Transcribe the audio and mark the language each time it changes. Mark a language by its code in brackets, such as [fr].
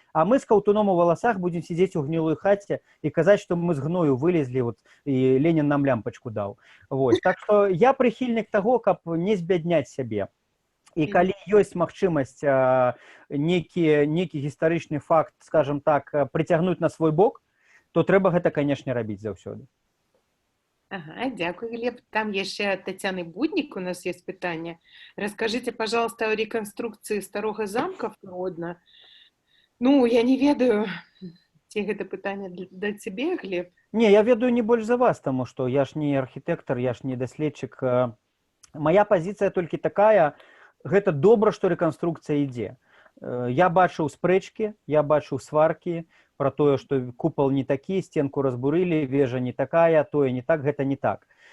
[be] А мы з каўтуном у валасах будзем сидзець у гнілой хаце і казаць, што мы з гною вылезлі, вот, і Ленін нам лямпачку даў. Вот. Так што я прыхільнік таго, каб не збядняць сябе. І калі ёсць магчымасць нейкі гістарычны факт, скажем так, прыцягнуць на свой бок, то трэба гэта, канешне, рабіць заўсёды. [uk] Ага, дякую, Глеб. [ru] Там яшчэ от Татьяны Будник у нас есть питание. Расскажите, пожалуйста, о реконструкции старого замка в Гродно. [be] Ну, я не ведаю, ці гэта пытанне для цябе, Глеб? Не, я ведаю не больш за вас, таму што я ж не архітэктар, я ж не даследчык. Мая пазіцыя толькі такая, гэта добра, што рэканструкцыя ідзе. Я бачыў спрэчкі, я бачыў сваркі, про тое, што купал не такі, стенку разбурылі, вежа не такая, тое не так, гэта не так.